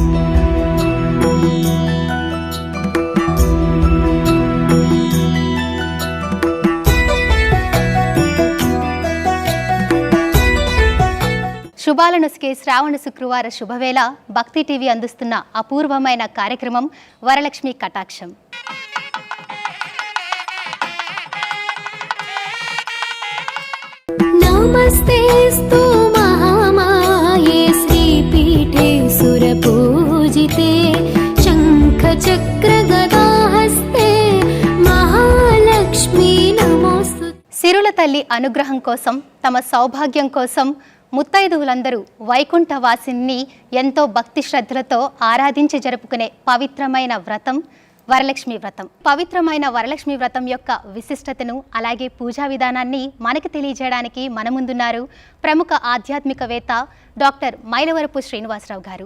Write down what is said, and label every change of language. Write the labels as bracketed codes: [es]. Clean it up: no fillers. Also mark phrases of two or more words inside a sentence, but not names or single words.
[te] శుభాల నొసికే శ్రావణ శుక్రవార శుభవేళ భక్తి టీవీ అందిస్తున్న అపూర్వమైన కార్యక్రమం వరలక్ష్మి కటాక్షం. [sa] नमस्तेस्तु महामाये श्रीपीठे सुरपूजिते शङ्खचक्रगदाहस्ते महालक्ष्मी नमोस्तु. [te] సిరుల తల్లి అనుగ్రహం కోసం, తమ సౌభాగ్యం కోసం ముత్తైదువులందరూ వైకుంఠవాసిని ఎంతో భక్తి శ్రద్ధలతో ఆరాధించి జరుపుకునే పవిత్రమైన వ్రతం వరలక్ష్మి వ్రతం. పవిత్రమైన వరలక్ష్మి వ్రతం యొక్క విశిష్టతను అలాగే పూజా విధానాన్ని మనకు తెలియజేయడానికి మన ముందున్నారు ప్రముఖ ఆధ్యాత్మికవేత్త డాక్టర్ మైలవరపు శ్రీనివాసరావు గారు.